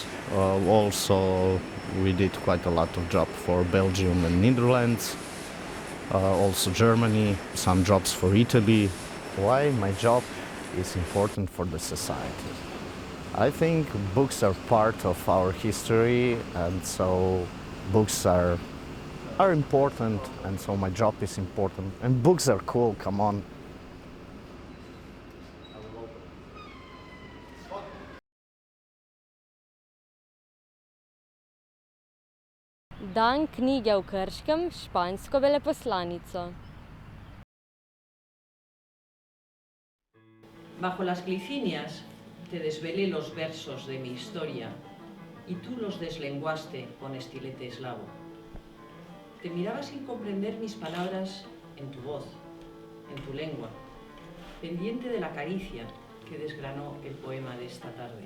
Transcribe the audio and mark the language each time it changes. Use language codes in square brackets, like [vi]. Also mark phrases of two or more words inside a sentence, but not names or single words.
[en] Also, we did quite a lot of job for Belgium and Netherlands, also Germany, some jobs for Italy. Why my job is important for the society? I think books are part of our history, and so books are important, and so my job is important. And books are cool, come on. [sl] Dan knjige v Krškem s špansko veleposlanico. [es] Bajo las glicinias te desvelé los versos de mi historia y tú los deslenguaste con estilete eslavo. Te miraba sin comprender mis palabras en tu voz, en tu lengua, pendiente de la caricia que desgranó el poema de esta tarde.